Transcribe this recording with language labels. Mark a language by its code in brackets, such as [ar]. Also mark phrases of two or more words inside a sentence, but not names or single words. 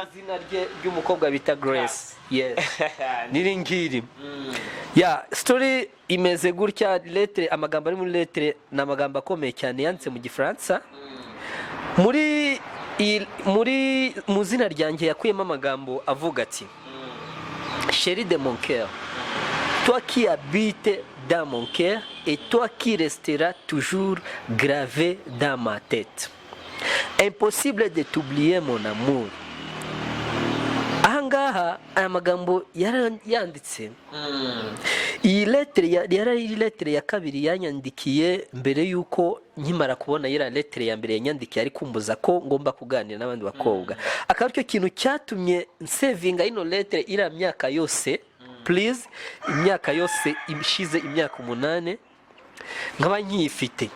[rw] ry'umukobwa bita Grace. Yes, niri ngiri. Story imeze gutya. Lettre amagambo ari muri lettre na amagambo akomeye cyane yanditse mu gifaransa mu zina ryanjye yakuyemo amagambo avuga ati [fr] chérie de mon cœur, toi qui habites dans mon cœur et toi qui resteras toujours gravé dans ma tête. Impossible de t'oublier mon amour. [rw] ahangaha aya magambo yanditse iyi letere yari letere ya kabiri yanyandikiye mbere yuko nkimara kubona iriya letere ya mbere yanyandikiye ari kumbuza ko ngomba kuganira n'abandi bakobwa. Akaba aricyo kintu cyatumye nsevinga ino letere iriya myaka yose, please, imyaka yose ishize imyaka 8 nkaba nkiyifite.